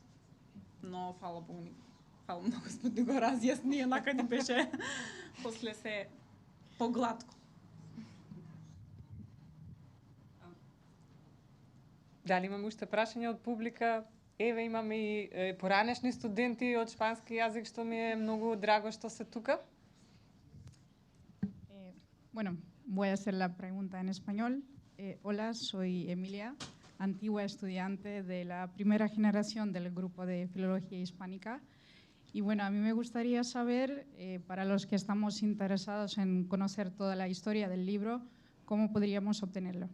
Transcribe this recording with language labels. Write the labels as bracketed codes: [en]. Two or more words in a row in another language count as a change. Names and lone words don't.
[mk] Но фала Богу, фала многу сме го разјасни, однака ни беше после се погладко. Дали имаме уште прашања од публика? Еве, имаме и поранешни студенти од шпански јазик, што ми е многу драго што се тука. [es] Bueno, voy a hacer la pregunta en español. Hola, soy Emilia, antigua estudiante de la primera generación del grupo de Filología Hispánica. Y bueno, a mí me gustaría saber, para los que estamos interesados en conocer toda la historia del libro, ¿cómo podríamos obtenerlo?